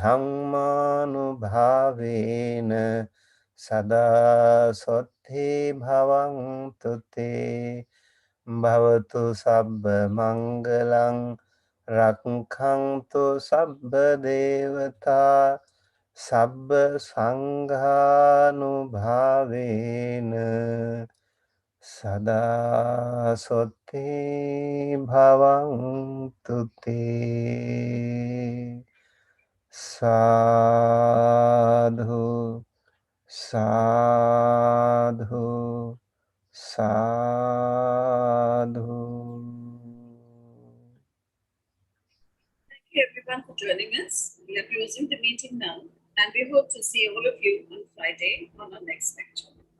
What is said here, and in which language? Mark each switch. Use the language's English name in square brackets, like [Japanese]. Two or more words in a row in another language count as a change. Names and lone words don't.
[Pali] dhammanubhavena sada sotti bhavantu te bhavatu sabba mangalang rakhantu sabba devata sabba sanghanubhavena sada sotti bhavantu te. Sadhu, sadhu, sadhu. [English] Thank you everyone for joining us. We are closing the meeting now, and we hope to see all of you on Friday on our next lecture.